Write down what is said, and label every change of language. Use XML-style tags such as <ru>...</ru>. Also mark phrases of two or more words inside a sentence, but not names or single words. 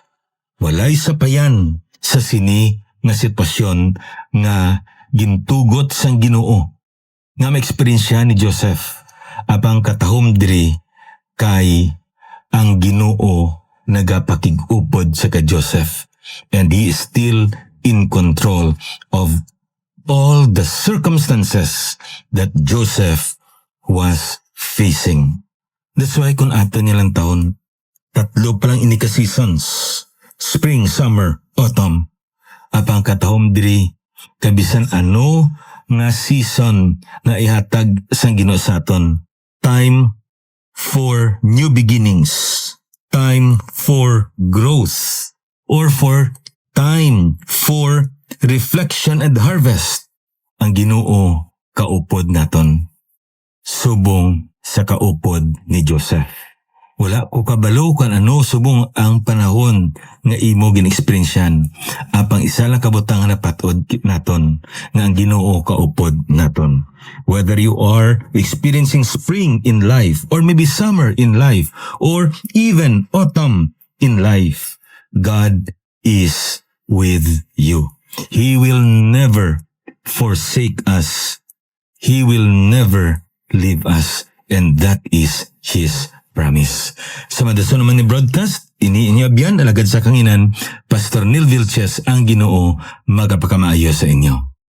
<hil>Walay sapayan sa sini nga sitwasyon nga gintugot sang Ginoo nga ma-experience ni Joseph apang katahom diri kay ang Ginoo nagapakig-upod sa kay Joseph,</hil> <en>and he is still in control of all the circumstances that Joseph was facing. That's why</en> <hil>kung ato niya lang taon, 3 pa lang ini ka seasons,</hil> <en>spring, summer, autumn,</en> <hil>apang katahom diri kabisan ano nga season na ihatag sang Ginoo sa aton.</hil> <en>Time for new beginnings, time for growth, or for time for reflection and harvest.</en> <hil>Ang Ginoo kaupod naton, subong sa kaupod ni Joseph. Wala ko kabalo kan ano subong ang panahon nga imo ginexperyensiyan. Apang isa lang kabutang na patod naton nga ang Ginoo kaupod naton.</hil> <en>Whether you are experiencing spring in life, or maybe summer in life, or even autumn in life, God is with you. He will never forsake us. He will never leave us, and that is His promise.</en> <hil>Sa madason naman ni broadcast, iniinyabyan alagad sa kanginan, Pastor Neil Vilches ang Ginoo magapakamayo sa inyo.</hil>